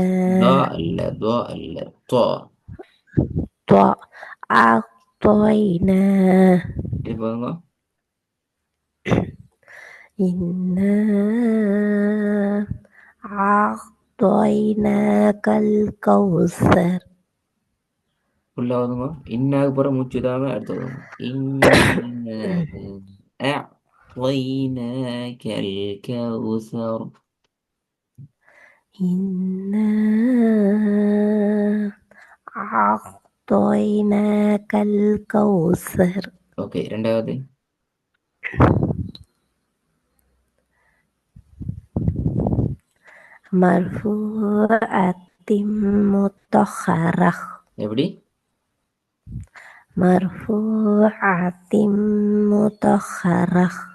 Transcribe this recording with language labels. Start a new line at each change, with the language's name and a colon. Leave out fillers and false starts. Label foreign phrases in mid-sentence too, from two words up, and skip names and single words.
Arabic: ضاء இல்லை ضاء இல்லை طا أعطينا.
Tamil: போதுங்க
Arabic: إنا أعطيناك الكوثر.
Tamil: உள்ள வருங்க இன்னாக்கு போகிற மூச்சு விடாம அடுத்து வருங்க
Arabic: أعطيناك الكوثر إنا أعطيناك الكوثر.
Tamil: ஓகே ரெண்டாவது
Arabic: مرفوعة مطهرة.
Tamil: எப்படி
Arabic: مرفوعة مطهرة.